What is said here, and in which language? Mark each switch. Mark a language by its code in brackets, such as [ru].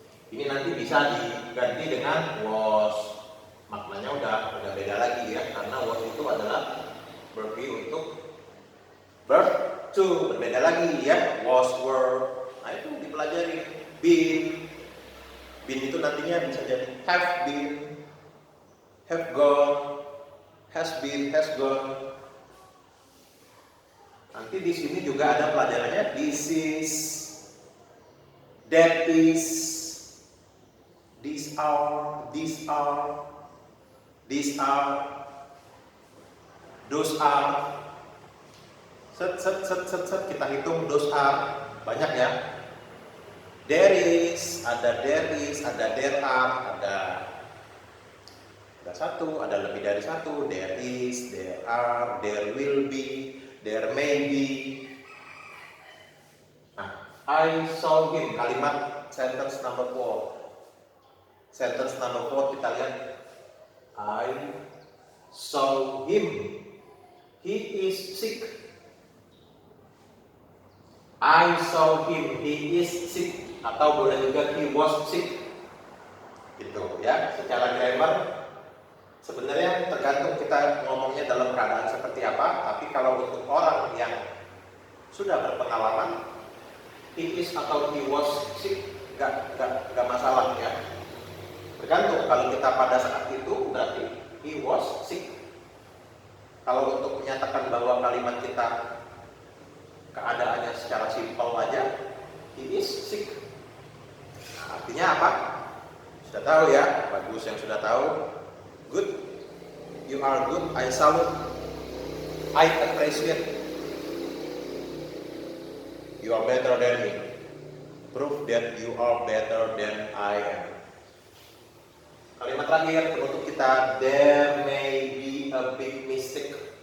[id] Ini nanti bisa diganti dengan was. Maknanya udah beda lagi ya, karena was itu adalah verb untuk verb to, berbeda lagi ya. [en] Was, were. [id] Nah itu dipelajari. [en] Been [id] itu nantinya bisa jadi [en] have been, have gone, has been, has gone. [id] Nanti di sini juga ada pelajarannya. [en] This is, that is, these are, those are. [id] Set kita hitung [en] those are, [id] banyak ya. [en] There is, [id] ada [en] there are, [id] ada satu, ada lebih dari satu. [en] There is, there are, there will be, there may be. Nah, I saw him, kalimat sentence number 4. Sentence number 4 [id] kita lihat. [en] I saw him. He is sick. I saw him. He is sick. [id] Atau boleh juga [en] he was sick. [id] Gitu ya. Secara [en] grammar [id] Sebenarnya tergantung kita ngomongnya dalam keadaan seperti apa, tapi kalau untuk orang yang sudah berpengalaman, [en] he is [id] atau [en] he was sick, [id] nggak masalah ya. Tergantung, kalau kita pada saat itu berarti [en] he was sick. [id] Kalau untuk menyatakan bahwa kalimat kita keadaannya secara simpel aja, [en] he is sick. [id] Nah, artinya apa? Sudah tahu ya, bagus yang sudah tahu. [en] Good, you are good, I salute, I appreciate. You are better than me. Prove that you are better than I am. [id] Kalimat terakhir penutup kita, [en] there may be a big mistake.